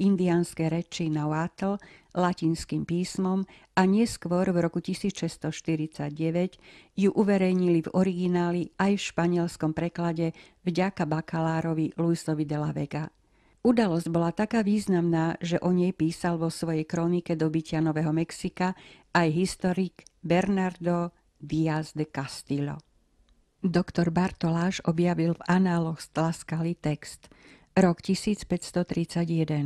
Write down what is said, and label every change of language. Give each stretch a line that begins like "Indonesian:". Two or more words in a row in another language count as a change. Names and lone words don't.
Slovak: indiánskej reči nahuatl, latinským písmom a neskôr v roku 1649 ju uverejnili v origináli aj v španielskom preklade vďaka bakalárovi Luisovi de la Vega. Udalosť bola taká významná, že o nej písal vo svojej kronike dobytia Nového Mexika aj historik Bernardo Díaz de Castillo. Doktor Bartoláš objavil v análoch z Tlaxcaly text. Rok 1531.